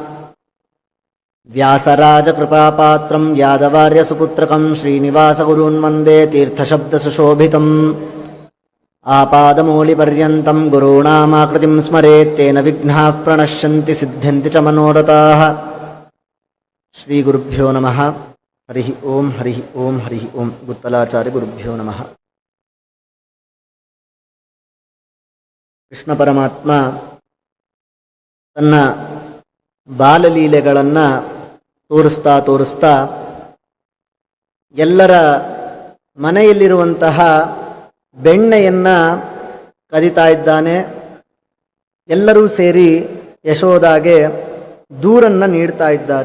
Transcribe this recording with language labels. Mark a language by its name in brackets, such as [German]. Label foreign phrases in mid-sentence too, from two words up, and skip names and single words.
[Sanskrit] ವ್ಯಾಸರಾಜಕೃಪಾಪಾತ್ರಂ ಯಾದವಾರ್ಯಸುಪುತ್ರಕಂ ಶ್ರೀನಿವಾಸಗುರೂನ್ ವಂದೇ ತೀರ್ಥಶಬ್ದಸುಶೋಭಿತಂ. ಆಪಾದಮೂಲಿಪರ್ಯಂతం ಗುರುಣಾಮಾಕೃತಿಂ ಸ್ಮರೇತ್ ತೇನ ವಿಘ್ನಾಃ ಪ್ರಣಶ್ಯಂತಿ ಸಿದ್ಧ್ಯಂತಿ ಚ ಮನೋರಥಾಃ. ಶ್ರೀಗುರುಭ್ಯೋ ನಮಃ. ಹರಿ ಓಂ. ಹರಿ ಓಂ. ಹರಿ ಓಂ. ಗುತ್ತಲಾಚಾರ್ಯ ಗುರುಭ್ಯೋ ನಮಃ. [Kannada] ಕೃಷ್ಣ ಪರಮಾತ್ಮ ತನ್ನ ಬಾಲಲೀಲೆಗಳನ್ನು ತೋರಿಸ್ತಾ ತೋರಿಸ್ತಾ ಎಲ್ಲರ ಮನೆಯಲ್ಲಿರುವಂತಹ ಬೆಣ್ಣೆಯನ್ನು ಕದಿತಾ ಇದ್ದಾನೆ. ಎಲ್ಲರೂ ಸೇರಿ ಯಶೋದಾಗೆ ದೂರನ್ನು ನೀಡ್ತಾ ಇದ್ದಾರೆ.